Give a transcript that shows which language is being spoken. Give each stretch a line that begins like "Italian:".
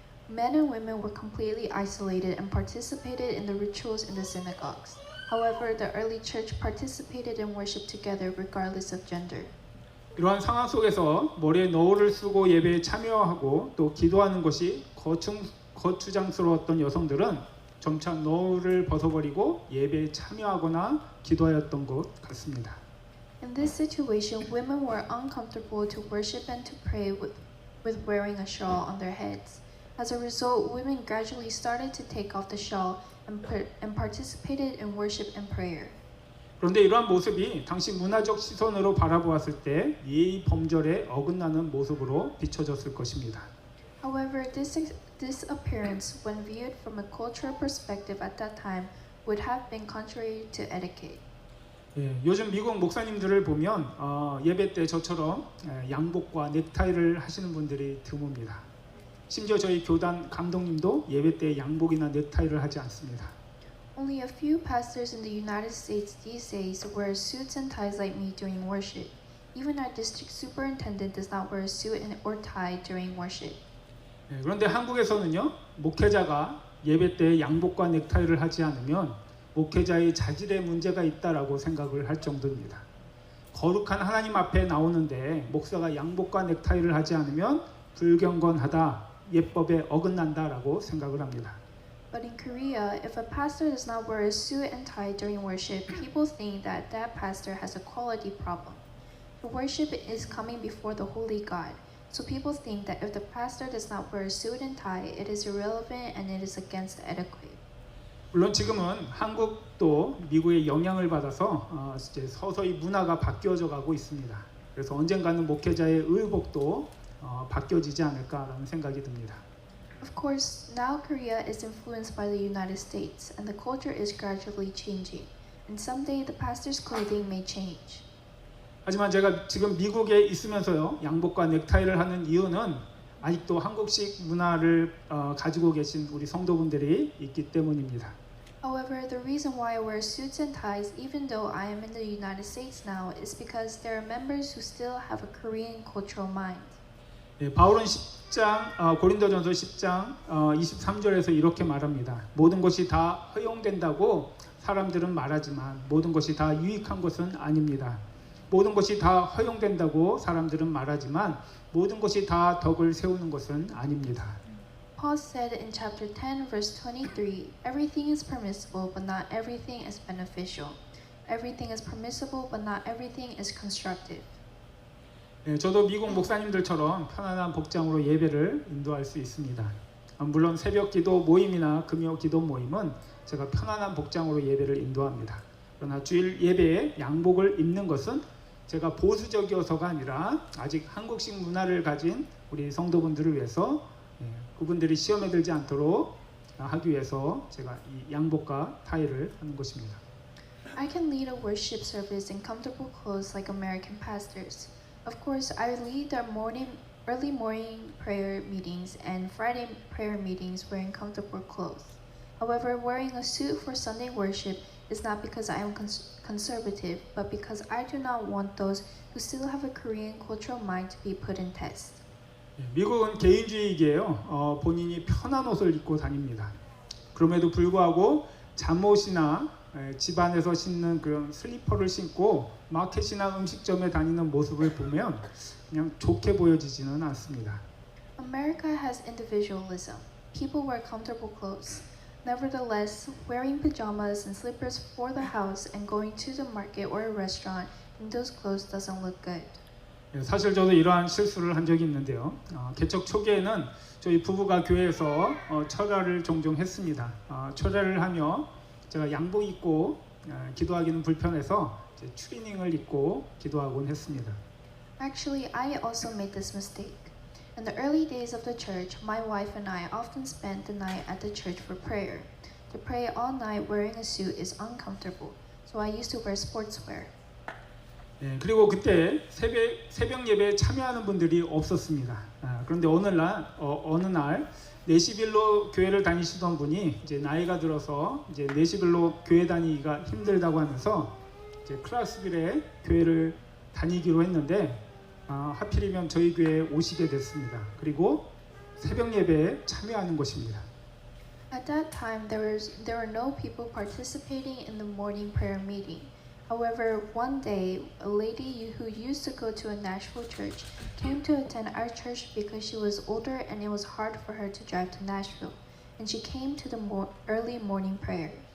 English: Men and women were completely isolated and participated in the rituals in the synagogues. However, the early church participated in worship together regardless of gender.
Korean: 이러한 상황 속에서 머리에 너울을 쓰고 예배에 참여하고 또 기도하는 것이 거추장스러웠던 여성들은 점차 노를 벗어버리고 예배에 참여하거나 기도하였던 것 같습니다.
English: In this situation, women were uncomfortable to worship and to pray with wearing a shawl on their heads. As a result, women gradually started to take off the shawl and participated in worship and prayer.
Korean: 그런데 이러한 모습이 당시 문화적 시선으로 바라보았을 때 예의 범절에 어긋나는 모습으로 비춰졌을 것입니다.
English: However, this appearance, when viewed from a cultural perspective at that time, would have been contrary to etiquette.
Korean: 예, 요즘 미국 목사님들을 보면 예배 때 저처럼 양복과 넥타이를 하시는 분들이 드뭅니다. 심지어 저희 교단 감독님도 예배 때 양복이나 넥타이를 하지 않습니다.
English: Only a few pastors in the United States these days wear suits and ties like me during worship. Even our district superintendent does not wear a suit or tie during worship.
Korean: 예, 그런데 한국에서는요, 목회자가 예배 때 양복과 넥타이를 하지 않으면 목회자의 자질에 문제가 있다라고 생각을 할 정도입니다. 거룩한 하나님 앞에 나오는데 목사가 양복과 넥타이를 하지 않으면 불경건하다, 예법에 어긋난다라고 생각을 합니다.
English: But in Korea, if a pastor does not wear a suit and tie during worship, people think that that pastor has a quality problem. The worship is coming before the holy God, so people think that if the pastor does not wear a suit and tie, it is irrelevant and it is against the etiquette.
Korean: 물론 지금은 한국도 미국의 영향을 받아서 이제 서서히 문화가 바뀌어져 가고 있습니다. 그래서 언젠가는 목회자의 의복도 바뀌어지지 않을까라는 생각이 듭니다.
English: Of course, now Korea is influenced by the United States, and the culture is gradually changing. And someday the pastor's clothing may change.
Korean: 하지만 제가 지금 미국에 있으면서요, 양복과 넥타이를 하는 이유는 아직도 한국식 문화를 가지고 계신 우리 성도분들이 있기 때문입니다.
English: However, the reason why I wear suits and ties, even though I am in the United States now, is because there are members who still have a Korean cultural mind.
Korean: 예, 바울은 10장 고린도전서 10장 23절에서 이렇게 말합니다. 모든 것이 다 허용된다고 사람들은 말하지만 모든 것이 다 유익한 것은 아닙니다. 모든 것이 다 허용된다고 사람들은 말하지만 모든 것이 다 덕을 세우는 것은 아닙니다.
English: Paul said in chapter 10, verse 23, everything is permissible, but not everything is beneficial. Everything is permissible, but not everything is constructive.
Korean: 예, 저도 미국 목사님들처럼 편안한 복장으로 예배를 인도할 수 있습니다. 물론 새벽 기도 모임이나 금요 기도 모임은 제가 편안한 복장으로 예배를 인도합니다. 그러나 주일 예배에 양복을 입는 것은 제가 보수적이어서가 아니라 아직 한국식 문화를 가진 우리 성도분들을 위해서 그분들이 시험에 들지 않도록 하기 위해서 제가 이 양복과 타이를 하는 것입니다.
English: I can lead a worship service in comfortable clothes like American pastors. Of course, I lead our early morning prayer meetings and Friday prayer meetings wearing comfortable clothes. However, wearing a suit for Sunday worship is not because I am conservative, but because I do not want those who still have a Korean cultural mind to be put in test.
Korean: 미국은 개인주의이기에요. 본인이 편한 옷을 입고 다닙니다. 그럼에도 불구하고 잠옷이나 집안에서 신는 그런 슬리퍼를 신고 마켓이나 음식점에 다니는 모습을 보면 그냥 좋게 보여지지는 않습니다.
English: America has individualism. People wear comfortable clothes. Nevertheless, wearing pajamas and slippers for the house and going to the market or a restaurant in those clothes doesn't look good.
Korean: 사실 저도 이러한 실수를 한 적이 있는데요. 개척 초기에는 저희 부부가 교회에서 철야를 종종 했습니다. 철야를 하며 제가 양복 입고 기도하기는 불편해서 추리닝을 입고 기도하곤 했습니다.
English: Actually, I also made this mistake. In the early days of the church, my wife and I often spent the night at the church for prayer. To pray all night wearing a suit is uncomfortable, so I used to wear sportswear.
Korean: 그리고 그때 새벽 예배에 참여하는 분들이 없었습니다. 그런데 어느 날 내시빌로 교회를 다니시던 분이 이제 나이가 들어서 이제 내시빌로 교회 다니기가 힘들다고 하면서 이제 클라스빌에 교회를 다니기로 했는데 하필이면 저희 교회에 오시게 됐습니다. 그리고 새벽 예배에 참여하는 것입니다.
English: At that time, there were no people participating in the morning prayer meeting. However, one day, a lady who used to go to a Nashville church came to attend our church because she was older and it was hard for her to drive to Nashville. and she came to the early morning prayer.